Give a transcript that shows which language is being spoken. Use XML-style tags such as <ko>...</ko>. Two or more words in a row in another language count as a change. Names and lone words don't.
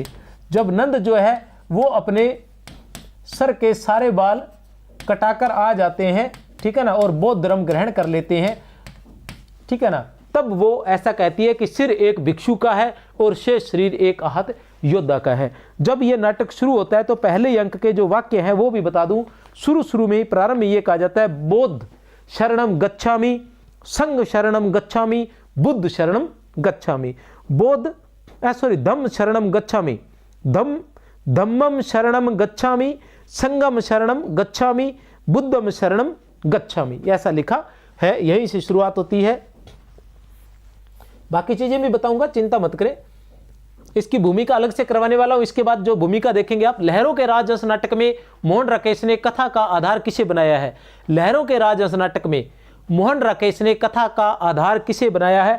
<hi>जब नंद जो है वो अपने सर के सारे बाल कटाकर आ जाते हैं, ठीक है ना, और बौद्ध धर्म ग्रहण कर लेते हैं, ठीक है ना, तब वो ऐसा कहती है कि सिर एक भिक्षु का है और शेष शरीर एक आहत योद्धा का है। जब ये नाटक शुरू होता है तो पहले अंक के जो वाक्य हैं वो भी बता दूं। शुरू में ही प्रारंभ में ये कहा जाता है,</hi> <pi>बौद्ध शरणम गच्छामि, संघ शरणम गच्छामि, बुद्ध शरणम गच्छामि। धम्म शरणम गच्छामि, धम्मम शरणम गच्छामि, संगम शरणम गच्छामि, बुद्धम शरणम गच्छामि,</pi> <hi>ऐसा लिखा है। यहीं से शुरुआत होती है। बाकी चीजें भी बताऊंगा, चिंता मत करें। इसकी भूमिका अलग से करवाने वाला हूं। इसके बाद जो भूमिका देखेंगे आप, लहरों के राजहंस नाटक में मोहन राकेश ने कथा का आधार किसे बनाया है? लहरों के राजहंस नाटक में मोहन राकेश ने कथा का आधार किसे बनाया है?</hi>